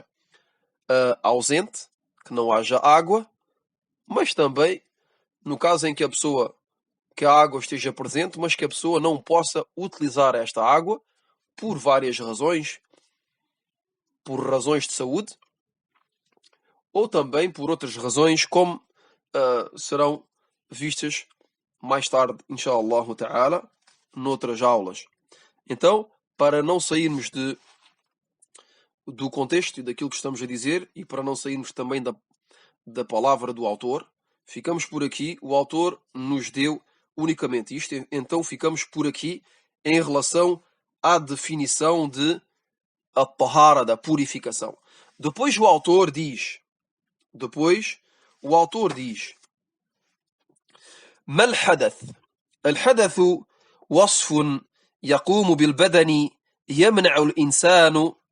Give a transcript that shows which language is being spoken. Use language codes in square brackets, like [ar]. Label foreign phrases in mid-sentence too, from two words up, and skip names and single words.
[pt] ausente, que não haja água, mas também no caso em que a água esteja presente, mas que a pessoa não possa utilizar esta água por várias razões, por razões de saúde, ou também por outras razões, como serão vistas mais tarde, [ar] إن شاء الله تعالى, [pt] noutras aulas. Então, para não sairmos do contexto e daquilo que estamos a dizer, e para não sairmos também da palavra do autor, ficamos por aqui. O autor nos deu unicamente isto, então ficamos por aqui em relação à definição de a tahara, da purificação. Depois o autor diz [ar] ما الحدث؟ الحدث وصف يقوم بالبدن يمنع الإنسان